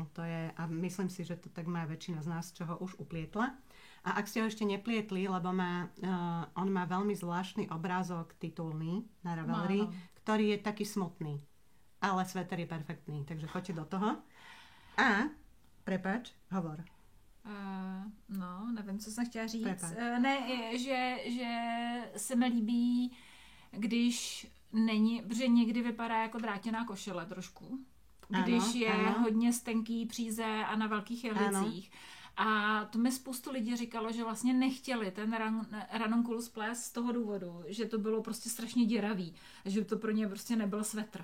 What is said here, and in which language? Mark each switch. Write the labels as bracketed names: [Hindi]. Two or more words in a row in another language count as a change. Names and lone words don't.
[Slovak] To je, a myslím si, že to tak má väčšina z nás, čo ho už uplietla. A ak ste ho ešte neplietli, lebo on má veľmi zvláštny obrázok titulný na Ravelry, ktorý je taký smutný. Ale sveter je perfektný, takže choďte do toho. A, prepáč, hovor. [Czech] No, nevím, co jsem chtěla říct. Ne, že se mi líbí, když není, protože někdy vypadá jako drátěná košile trošku. Když je hodně stenký příze a na velkých jehlicích. A to mi spoustu lidí říkalo, že vlastně nechtěli ten ranunculus ples z toho důvodu, že to bylo prostě strašně děravý, že to pro ně prostě nebyl svetr.